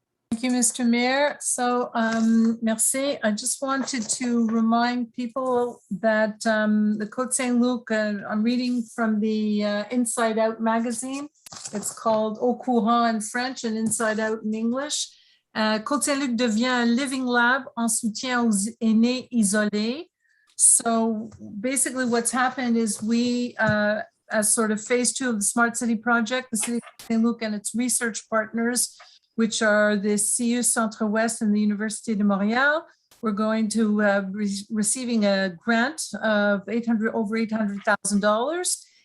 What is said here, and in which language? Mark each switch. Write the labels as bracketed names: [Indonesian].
[English] Thank you, Mr. Mayor. So, merci. I just wanted to remind people that the Côte Saint-Luc, I'm reading from the Inside Out magazine. It's called Au Courant in French and Inside Out in English. [French] Côte Saint-Luc devient un living lab en soutien aux aînés isolés. [English] So basically what's happened is we, as sort of phase 2 of the Smart City project, the City of Saint-Luc and its research partners, which are the CU Centre Ouest and the Université de Montréal, we're going to receiving a grant of over $800,000.